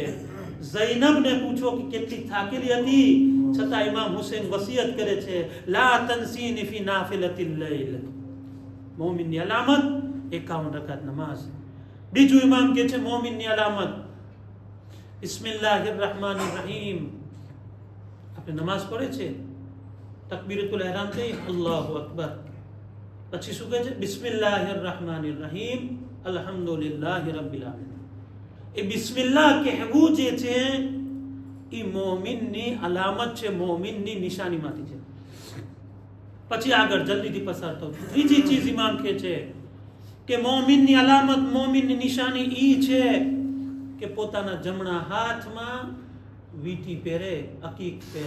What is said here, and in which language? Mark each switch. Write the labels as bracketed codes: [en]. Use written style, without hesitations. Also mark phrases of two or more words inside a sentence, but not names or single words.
[gu] ઝૈનબને પૂછો કે કેટલી થાકેલી હતી, છતાં ઇમામ હુસૈન વસિયત કરે છે, [ar] لا تنسيني في نافلة الليل. [gu] મોમિનની અલામત 51 રકાત નમાઝ. બીજું ઇમામ કહે છે મોમિનની અલામત [ar] بسم الله الرحمن الرحيم. [gu] આપણે નમાઝ પડે છે, [ar] تكبيرة الإحرام [gu] થઈ, [ar] الله أكبر, [gu] પછી શું કહે છે? [ar] بسم الله الرحمن الرحيم, الحمد لله رب العالمين. [gu] એ બિસ્મિલ્લાહ કહેવું જે છે એ મોમિનની અલામત છે, મોમિનની નિશાનીમાંથી છે. પછી આગળ જલ્દીથી પસાર થવું. ત્રીજી ચીજ ઇમામ કહે છે કે મોમિનની અલામત, મોમિનની નિશાની ઈ છે કે પોતાના જમણા હાથમાં વીંટી પહેરે, અકીક પહેરે.